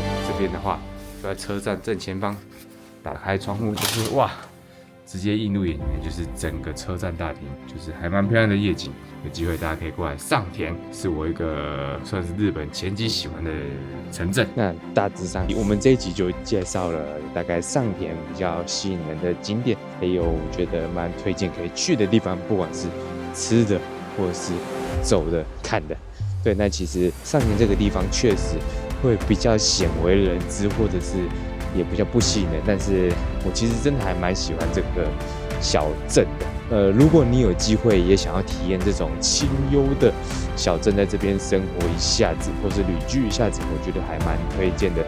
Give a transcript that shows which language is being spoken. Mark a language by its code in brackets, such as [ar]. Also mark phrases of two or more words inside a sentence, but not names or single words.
[zh] 這邊的話就在車站正前方，打開窗戶就是哇，直接映入眼簾就是整個車站大廳，就是還蠻漂亮的夜景。有機會大家可以過來上田，是我一個算是日本前幾喜歡的城鎮。那大致上，我們這一集就介紹了大概上田比較吸引人的景點，還有我覺得蠻推薦可以去的地方，不管是吃的或者是走的、看的。对，那其實上田這個地方確實會比較鮮為人知，或者是也比較不吸引人，但是我其實真的還蠻喜歡這個小鎮的。如果你有機會也想要體驗這種清幽的小鎮，在這邊生活一下子，或是旅居一下子，我覺得還蠻推薦的。